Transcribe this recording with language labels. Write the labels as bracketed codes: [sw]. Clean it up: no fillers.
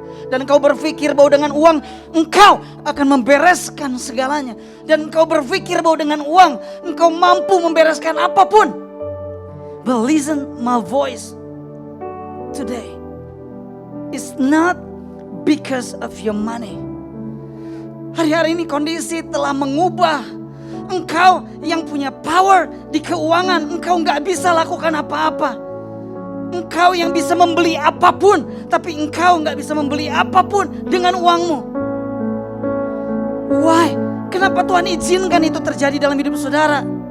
[id] Dan engkau berpikir bahwa dengan uang engkau akan membereskan segalanya. Dan engkau berpikir bahwa dengan uang engkau mampu membereskan apapun. [en] But listen my voice today. It's not because of your money. [id] Hari-hari ini kondisi telah mengubah. Engkau yang punya power di keuangan, engkau gak bisa lakukan apa-apa. Engkau yang bisa membeli apapun, tapi engkau gak bisa membeli apapun dengan uangmu. Why? Kenapa Tuhan izinkan itu terjadi dalam hidup saudara?